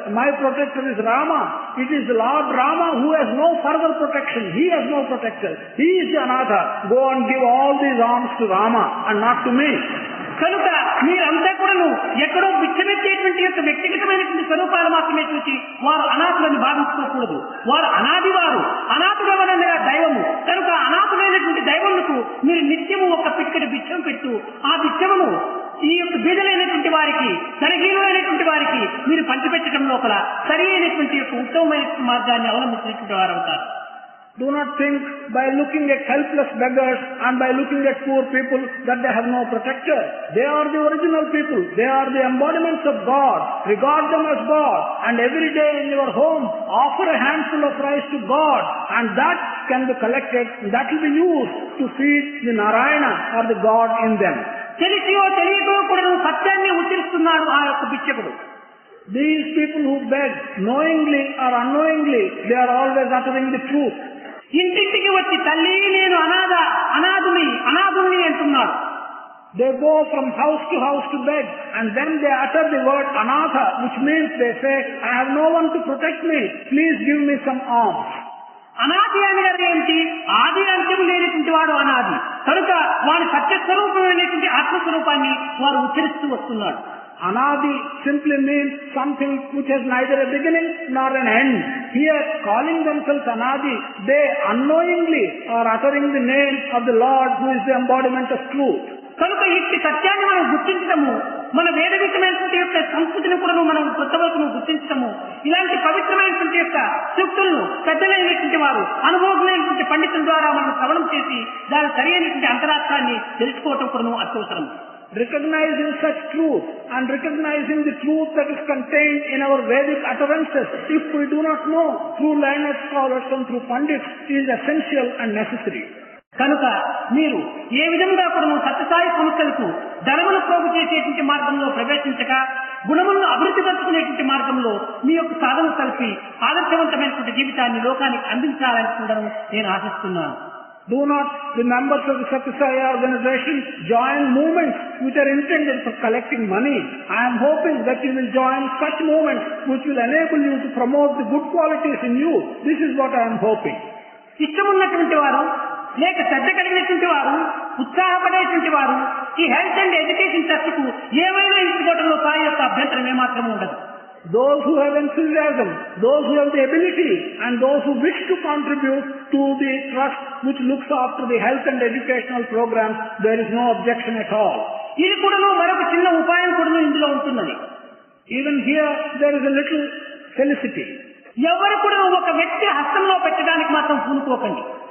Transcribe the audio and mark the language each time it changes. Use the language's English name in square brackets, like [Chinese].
[English] My protector is Rama. It is Lord Rama who has no further protection. He has no protector. He is the anatha. Go and give all these alms to Rama and not to me. [Telugu] కనుక మీరంతా కూడాను ఎక్కడో బిచ్చమెత్తేటువంటి యొక్క వ్యక్తిగతమైనటువంటి స్వరూపాలు మాత్రమే చూసి వారు అనాథులని భావించుకోకూడదు. వారు అనాది, వారు అనాథుడవనగా దైవము. కనుక అనాథులైనటువంటి దైవములకు మీరు నిత్యము ఒక పిక్కడి బిచ్చం పెట్టు. ఆ బిచ్చమును ఈ యొక్క బీదలైనటువంటి వారికి, సరిహీనులైనటువంటి వారికి మీరు పంచిపెట్టడం లోపల సరి అయినటువంటి యొక్క ఉత్తమమైన మార్గాన్ని అవలంబించినటువంటి వారు అవుతారు. [English] Do not think by looking at helpless beggars and by looking at poor people that they have no protector. They are the original people. They are the embodiments of God. Regard them as God. And every day in your home, offer a handful of rice to God. And that can be collected. That will be used to feed the Narayana or the God in them. [Telugu] తెలిసియో తెలియకో కూడా సత్యాన్ని ఉచ్చరిస్తున్నాడు ఆ యొక్క బిచ్చకుడు. [English] These people who beg, knowingly or unknowingly, they are always uttering the truth. [Telugu] ఇంటింటికి వచ్చి తల్లి నేను అనాథుని అంటున్నాడు. [English] They go from house to beg, and then they utter the word anatha, which means they say, I have no one to protect me, please give me some alms. [Telugu] అనాది అనేది ఏంటి? ఆది అంత్యం లేనటువంటి వాడు అనాది. కనుక వారి సత్యస్వరూపమైనటువంటి ఆత్మస్వరూపాన్ని వారు ఉచ్చరిస్తూ వస్తున్నాడు. [English] Anadi simply means something which has neither a beginning nor an end. Here, calling themselves Anadi, they unknowingly are uttering the name of the Lord who is the embodiment of truth. [Telugu] కనుక ఇట్టి సత్యాన్ని మనం గుర్తించడము, మన వేదవికమైనటువంటి యొక్క సంస్కృతిని కూడా మనం కొత్తవరకు గుర్తించడము, ఇలాంటి పవిత్రమైనటువంటి యొక్క సూక్తులను పెద్దలైనటువంటి వారు, అనుభవమైనటువంటి పండితుల ద్వారా మనం శ్రవణం చేసి దాని సరి అయినటువంటి అంతరార్థాన్ని తెలుసుకోవటం కూడా అత్యవసరం. [English] Recognizing such truth and recognizing the truth that is contained in our Vedic utterances, if we do not know, through learned scholars and through pandits, is essential and necessary. [Telugu] కనుక మీరు ఏ విధంగా కూడా సత్యసాయి సంస్థలకు ధనమును ప్రోగు చేసేటువంటి మార్గంలో ప్రవేశించక గుణములను అభివృద్ధి పరుచుకునేటువంటి మార్గంలో మీ యొక్క సాధన కలిపి ఆదర్శవంతమైనటువంటి జీవితాన్ని లోకానికి అందించాలని కూడా నేను ఆశిస్తున్నాను. [English] Do not the members of the Satya Sai organization join movements which are intended for collecting money. I am hoping that you will join such movements which will enable you to promote the good qualities in you. This is what I am hoping. [Telugu] ఇష్టమున్నటువంటి వారు, లేక శ్రద్ధ కలిగినటువంటి వారు, ఉత్సాహపడేటువంటి వారు ఈ health and education ట్రస్ట్కు ఏమైనా ఇచ్చుకోవడంలో సాయి యొక్క అభ్యంతరం ఏమాత్రం ఉండదు. [English] Those who have enthusiasm, those who have the ability, and those who wish to contribute to the trust which looks after the health and educational programs, there is no objection at all. [Telugu] ఇది కూడా మరొక చిన్న ఉపాయం కూడా ఇందులో ఉంటున్నది. [English] Even here there is a little felicity. [Telugu] ఎవరు కూడా ఒక వ్యక్తి హస్తంలో పెట్టడానికి మాత్రం పూనుకోకండి.